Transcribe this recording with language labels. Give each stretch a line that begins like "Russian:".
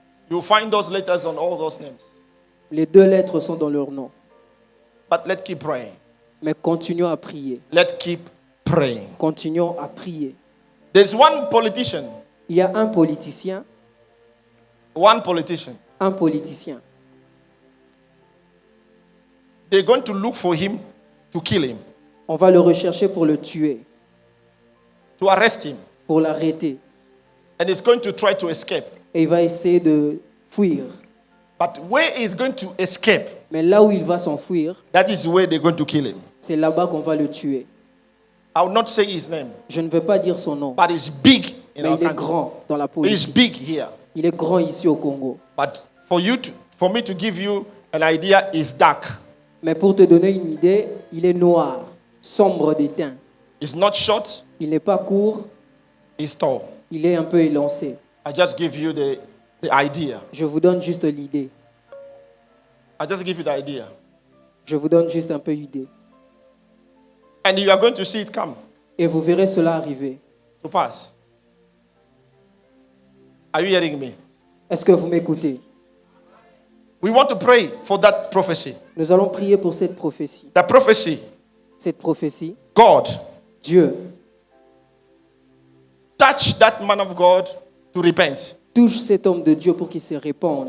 English: You'll find those letters on all those names.
French: Les deux lettres sont dans leur nom.
English: But let's keep praying.
French: Mais continuons à prier.
English: Let's keep praying.
French: Continuons à prier.
English: There's one politician.
French: Il y a un politicien.
English: One politician.
French: Un politicien.
English: They're going to look for him to kill him,
French: On va le rechercher pour le tuer,
English: to arrest him.
French: pour l'arrêter.
English: And he's going to try to escape.
French: Et il va essayer de fuir.
English: But where he's going to escape,
French: Mais là où il va s'enfuir,
English: that is where they're going to kill him.
French: c'est là-bas qu'on va le tuer.
English: I will not say his name,
French: Je ne vais pas dire son nom,
English: but he's big in
French: mais
English: our
French: il est
English: country.
French: grand dans la
English: He's
French: politique.
English: big here.
French: Il est grand ici au Congo.
English: But for me to give you an idea, is dark.
French: Mais pour te donner une idée, il est noir, sombre de teint.
English: It's not short,
French: Il n'est pas court,
English: it's tall.
French: il est un peu élancé.
English: I just give you the idea.
French: Je vous donne juste l'idée.
English: I just give you the idea.
French: Je vous donne juste un peu l'idée.
English: And you are going to see it come
French: Et vous verrez cela arriver.
English: to pass. Are you hearing me?
French: Est-ce que vous m'écoutez?
English: We want to pray for that prophecy.
French: Nous allons prier pour cette prophétie.
English: That prophecy,
French: Cette prophétie,
English: God,
French: Dieu
English: touch that man of God to repent
French: touche cet homme de Dieu pour qu'il se répande.